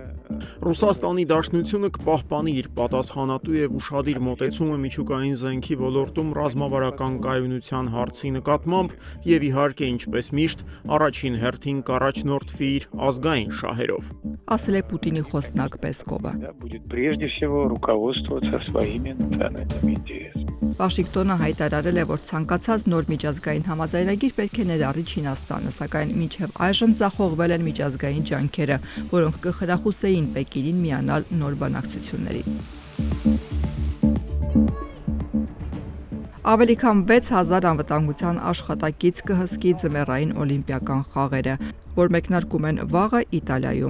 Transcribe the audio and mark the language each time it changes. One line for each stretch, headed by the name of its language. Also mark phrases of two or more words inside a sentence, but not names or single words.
Armenian: Ռուսաստանի Դաշնությունը կպահպանի իր պատասխանատու եւ ուշադիր մոտեցումը միջուկային զենքի ոլորտում ռազմավարական կայունության հարցի նկատմամբ եւ իհարկե ինչպես միշտ առաջին հերթին կառաջնորդվի իր ազգային շահերով։ Ասել է Պուտինի խոսնակ Պեսկովը։
Russian: будет прежде всего руководствоваться своими национальными интересами.
Armenian: Վաշինգտոնը հայտարարել է, որ ցանկացած նոր միջազգային համաձայնագիր պետք է ներառի Չինաստանը, սակայն մինչև այժմ ձախողվել են միջազգային ջանքերը, որոնք կխրախուսեին Պեկինին միանալ նոր բանակցություններին։ Ավելի քան 6000 անվտանգության աշխատակից կհսկի ձմեռային օլիմպիական խաղերը, որ մեկնարկում են վաղը Իտալիայում։